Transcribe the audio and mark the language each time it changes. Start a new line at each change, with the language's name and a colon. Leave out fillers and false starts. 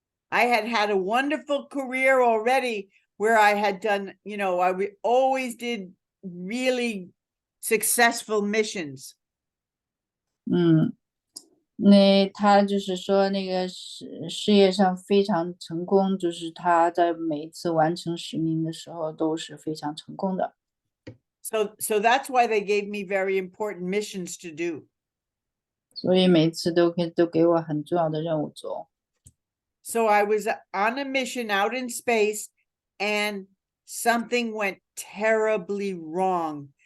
English: I had a wonderful career already where I had done, I always did really successful missions.
Chinese: 那他就是说那个事业上非常成功，就是他在每一次完成使命的时候都是非常成功的。
English: So that's why they gave me very important missions to do.
Chinese: 所以每次都给我很重要的任务做。
English: So I was on a mission out in space and something went terribly wrong.